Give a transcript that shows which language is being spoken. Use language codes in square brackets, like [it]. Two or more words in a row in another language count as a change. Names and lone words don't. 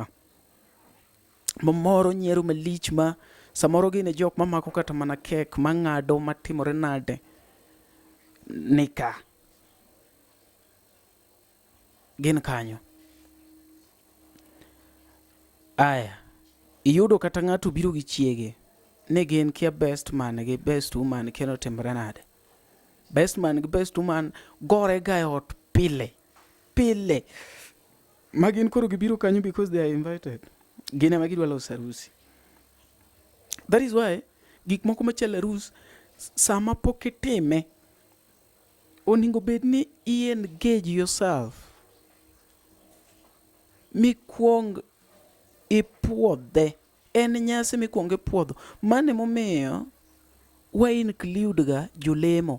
[luo] Mamoro nyiero malich ma samoro gine jok mamako kata mana kek mang'ado matimore nade nika gin kanyo. Aya, iyudo kata ng'ato biro gi chiege ne gin kia [en] best man [luo] gi [en] best woman [luo] kendo timre nade. [en] Best man [luo] gi [en] best woman [luo] gore ga ot pile magin koro gibiro kanyo [en] because they are invited. [luo] Gine magidwa loso harusi. [en] That is why [luo] gik moko machal arus sama pok itime oningo bed ni [en] engage yourself, [luo] mikwong ipuodhe. En nyasi mikwong ipuodho. Mane momiyo wa include ga jolemo.